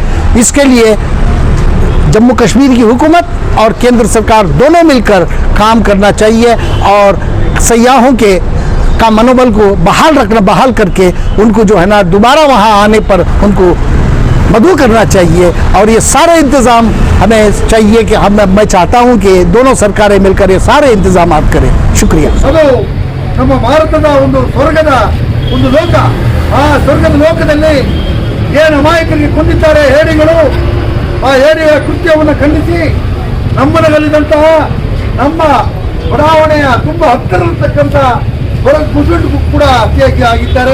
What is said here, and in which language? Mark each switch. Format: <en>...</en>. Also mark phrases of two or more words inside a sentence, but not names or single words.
<hi>इसके लिए जम्मू कश्मीर की हुकूमत और केंद्र सरकार दोनों मिलकर काम करना चाहिए, और सयाहों का मनोबल को बहाल करके उनको जो है ना दोबारा वहाँ आने पर उनको मदऊ करना चाहिए। और ये सारे इंतज़ाम हमें चाहिए कि मैं चाहता हूँ कि दोनों सरकारें मिलकर ये सारे इंतजाम करें। शुक्रिया।</hi> <kn>ಅದು ನಮ್ಮ ಭಾರತದ ಒಂದು ಸ್ವರ್ಗದ ಒಂದು ಲೋಕ, ಆ ಸ್ವರ್ಗದ ಲೋಕದಲ್ಲಿ ಏನು ಅಮಾಯಕರಿಗೆ ಕೊಂದಿದ್ದಾರೆ ಹೇಡಿಗಳು, ಆ ಹೇಡಿಗಳ ಕೃತ್ಯವನ್ನು ಖಂಡಿಸಿ ನಮ್ಮನಗಲಿದಂತಹ ನಮ್ಮ ಬಡಾವಣೆಯ ತುಂಬ ಹತ್ತಿರತಕ್ಕಂಥ ಮುಸ್ಲಿಮ್ಗೂ ಕೂಡ ಹತ್ಯೆ ಆಗಿದ್ದಾರೆ.</kn>